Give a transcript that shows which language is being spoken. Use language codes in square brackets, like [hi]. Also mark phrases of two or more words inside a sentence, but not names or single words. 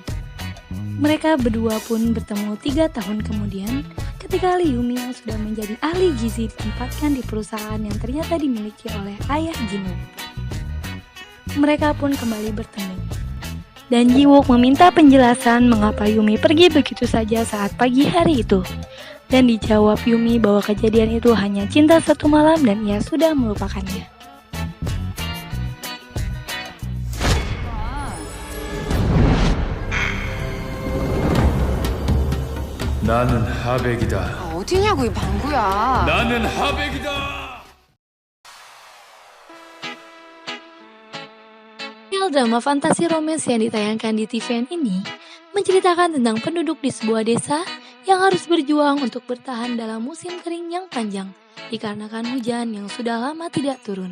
[id] Mereka berdua pun bertemu 3 tahun kemudian ketika Lee Yumi yang sudah menjadi ahli gizi ditempatkan di perusahaan yang ternyata dimiliki oleh ayah Ji Wook. Mereka pun kembali bertemu. Dan Ji Wook meminta penjelasan mengapa Yumi pergi begitu saja saat pagi hari itu. Dan dijawab Yumi bahwa kejadian itu hanya cinta satu malam dan ia sudah melupakannya. [ko] 나는 하백이다. 어디냐고 이 방구야. 나는 하백이다. [id] Serial drama fantasi romance yang ditayangkan di TVN ini menceritakan tentang penduduk di sebuah desa yang harus berjuang untuk bertahan dalam musim kering yang panjang dikarenakan hujan yang sudah lama tidak turun.